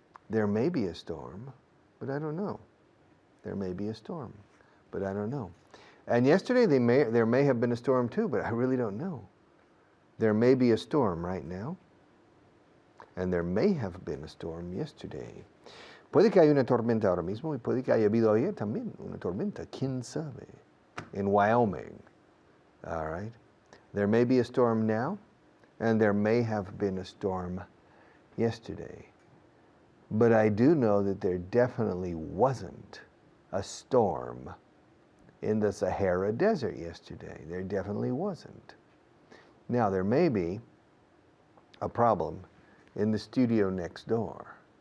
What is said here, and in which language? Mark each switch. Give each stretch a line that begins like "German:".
English: There may be a storm, but I don't know. There may be a storm, but I don't know. And yesterday there may have been a storm too, but I really don't know. There may be a storm right now, and there may have been a storm yesterday.
Spanish: Puede que haya una tormenta ahora mismo y puede que haya habido ayer también una tormenta, quién sabe,
English: in Wyoming. All right. There may be a storm now, and there may have been a storm yesterday. But I do know that there definitely wasn't a storm in the Sahara Desert yesterday. There definitely wasn't. Now, there may be a problem in the studio next door.